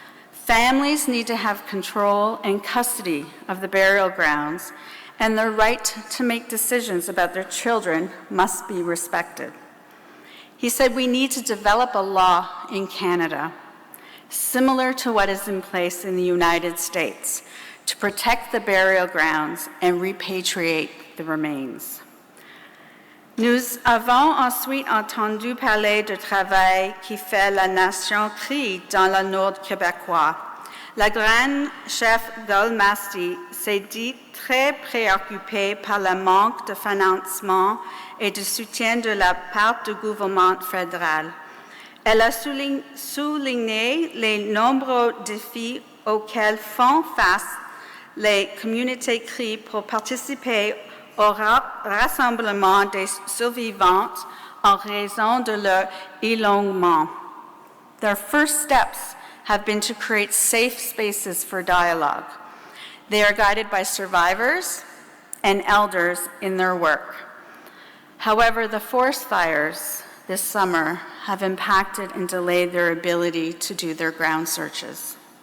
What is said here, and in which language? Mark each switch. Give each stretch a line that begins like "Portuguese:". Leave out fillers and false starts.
English: Families need to have control and custody of the burial grounds, and their right to make decisions about their children must be respected. He said we need to develop a law in Canada, similar to what is in place in the United States, to protect the burial grounds and repatriate the remains.
French: Nous avons ensuite entendu parler du travail qui fait la nation Cree dans le nord québécois. La grande chef d'Almasty s'est dit très préoccupée par le manque de financement et de soutien de la part du gouvernement fédéral. Elle a souligné les nombreux défis auxquels font face les communautés crient pour participer au rassemblement des survivantes en raison de leur éloignement.
English: Their first steps have been to create safe spaces for dialogue. They are guided by survivors and elders in their work. However, the forest fires this summer have impacted and delayed their ability to do their ground searches.